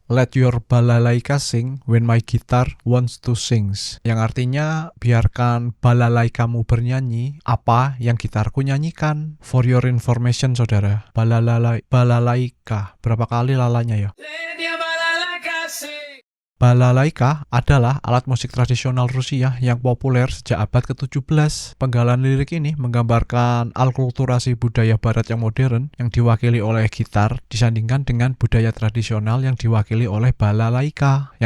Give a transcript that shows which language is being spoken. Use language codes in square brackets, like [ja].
[en] Let your balalaika sing when my guitar wants to sings. [id] Yang artinya, biarkan balalaikamu bernyanyi apa yang gitarku nyanyikan. [en] For your information, [id] saudara, balalaika, berapa kali lalanya ya? [en] Let your balalaika sing. [id] Balalaika adalah alat musik tradisional Rusia yang populer sejak abad ke-17. Penggalan lirik ini menggambarkan alkulturasi budaya barat yang modern yang diwakili oleh gitar disandingkan dengan budaya tradisional yang diwakili oleh balalaika.